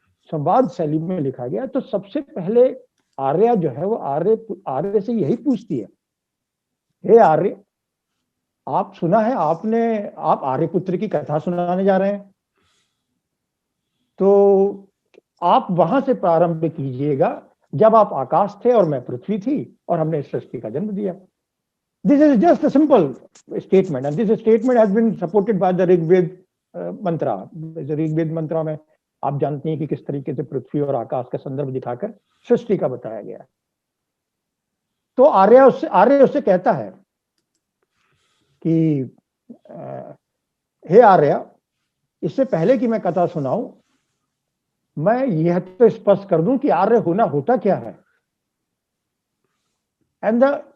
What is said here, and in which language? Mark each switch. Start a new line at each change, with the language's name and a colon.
Hindi: संवाद शैली में लिखा गया. तो सबसे पहले आर्या जो है वो आर्य से यही पूछती है, हे आर्य, आप सुना है आप आर्यपुत्र की कथा सुनाने जा रहे हैं, तो आप वहां से प्रारंभ कीजिएगा जब आप आकाश थे और मैं पृथ्वी थी और हमने सृष्टि का जन्म दिया.
English: This is just a simple statement, and this statement has been supported by the Rigved mantra.
Hindi: Rigveda मंत्रा में आप जानते हैं कि किस तरीके से पृथ्वी और आकाश का संदर्भ दिखाकर सृष्टि का बताया गया. तो आर्य उससे कहता है कि हे आर्य, इससे पहले कि मैं कथा सुनाऊं, मैं यह तो स्पष्ट कर दूं कि आर्य होना होता क्या है. And the